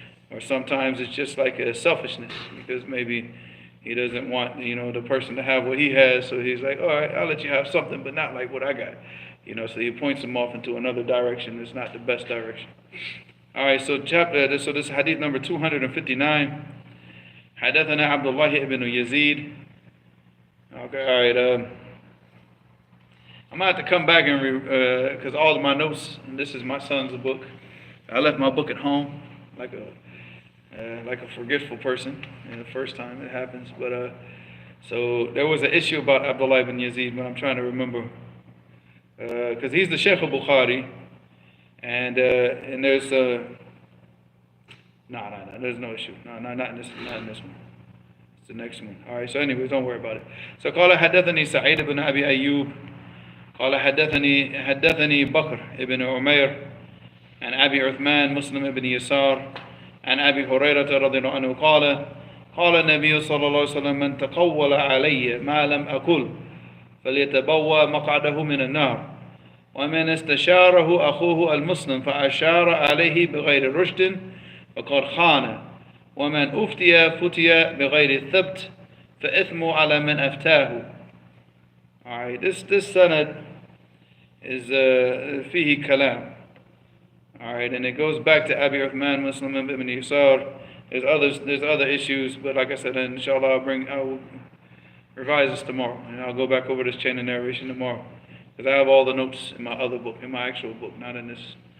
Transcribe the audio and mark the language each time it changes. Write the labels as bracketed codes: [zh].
[en] Or sometimes it's just like a selfishness, because maybe he doesn't want the person to have what he has, so he's like, all right, I'll let you have something, but not like what I got. So he points them off into another direction. It's not the best direction. All right, so this hadith number 259. [ar] حدثنا عبد الله ibn Yazid. [en] Okay, all right. I'm gonna have to come back and because all of my notes. And this is my son's book. I left my book at home, like a forgetful person. The first time it happens, but so there was an issue about Abdullah ibn Yazid, but I'm trying to remember because he's the Sheikh of Bukhari, and there's No, there's no issue. No, not in this one. It's the next one. All right, so anyways, don't worry about it. [ar] So قال حدثني سعيد بن أبي أيوب قال حدثني بكر ابن عمير عن أبي عثمان مسلم ابن يسار عن أبي هريرة رضي الله عنه قال النبي صلى الله عليه وسلم من تقول علي ما لم أقل فليتبوأ مقعده من النار ومن استشاره أخوه المسلم فأشار عليه بغير رشد فقد خان ومن فتي بغير الثبت فإثم على من أفتاه. [en] Alright, this sanad is [ar] فيه كلام. [en] Alright, and it goes back to Abi Uthman Muslim ibn Yusar. There's other issues, but like I said, inshallah I'll revise this tomorrow, and I'll go back over this chain of narration tomorrow, because I have all the notes in my other book, in my actual book, not in this.